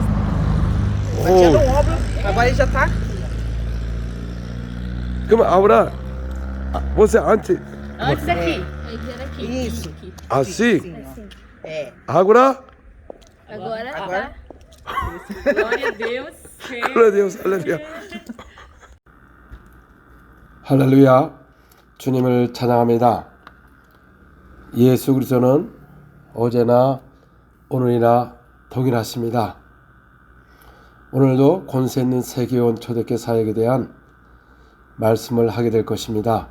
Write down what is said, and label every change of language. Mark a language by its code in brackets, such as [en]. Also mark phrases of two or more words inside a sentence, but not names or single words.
[pt] Batia no ombro, agora ele já tá aqui. Como agora, você antes Antes aqui. Antes era aqui. Isso. Aqui. assim? Sim, ó. É. Agora? Agora Agora. tá. Glória a Deus. glória a Deus. [ko] 할렐루야. 할렐루야. 주님을 찬양합니다. 예수 그리스도는 어제나 오늘이나 동일하십니다. 오늘도 권세 있는 세계원 초대교회 사역에 대한 말씀을 하게 될 것입니다.